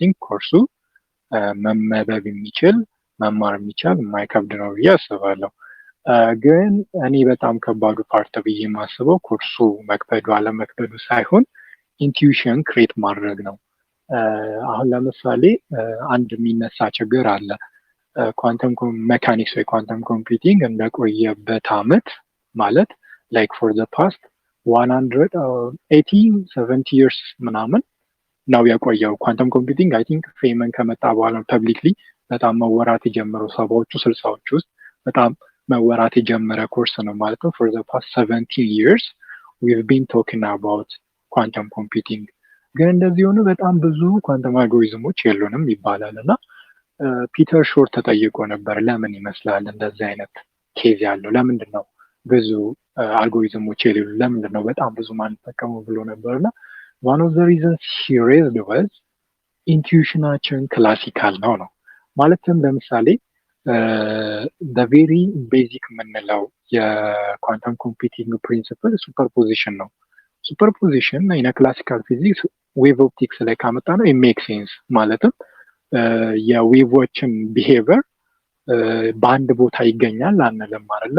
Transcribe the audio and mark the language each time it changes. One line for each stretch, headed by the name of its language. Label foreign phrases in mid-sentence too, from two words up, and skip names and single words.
Amharic: ቲንክ ኮርሱ መመበብ የሚችል መማር የሚቻል የማይከብድ ነው ብዬ አስባለሁ። ግን እኔ በጣም ከባዱ ፓርት ብዬ የማስበው ኮርሱ መክበዱ አለመክበዱ ሳይሆን
English: intuition create
Amharic: ማድረግ ነው። አሁን ለምሳሌ አንድ የሚነሳ ችግር አለ።
English: quantum mechanics
Amharic: ወይ
English: quantum computing
Amharic: እንደቆየበት አመት ማለት
English: like for the past
Amharic: 180-70 years ምናምን ነው የቆየው።
English: quantum computing I think Feynman
Amharic: ከመጣ በኋላ ፐብሊክሊ በጣም መወራት የጀመረው 70ዎቹ 60ዎቹ ውስጥ በጣም መወራት የጀመረ ኮርስ ነው ማለት ነው። ፎር
English: the past 17 years we've been talking about quantum computing።
Amharic: ግን እንደዚህ ሆነ በጣም ብዙ ኳንተም አልጎሪዝሞች የሉንም ይባላል እና ፒተር ሾር ተጠይቆ ነበር ለምን ይመስላል እንደዚህ አይነት ኬዝ ያለው ለምንድን ነው ብዙ አልጎሪዝሞች የሌሉ ለምንድን ነው በጣም ብዙ ማንጠቀሙ ብሎ ነበርና
English: one of the reasons he raised was
Amharic: ኢንቱዊሽናችን ክላሲካል ነው። ማለትም ለምሳሌ
English: the very basic
Amharic: የምንለው የኳንተም
English: computing principle superposition
Amharic: ነው።
English: superposition in classical physics wave optics
Amharic: ላይ ካመጣ ነው
English: make sense።
Amharic: ማለትም የዌቮችን ቢሄቨር በአንድ ቦታ ይገኛል አንልም አይደለ?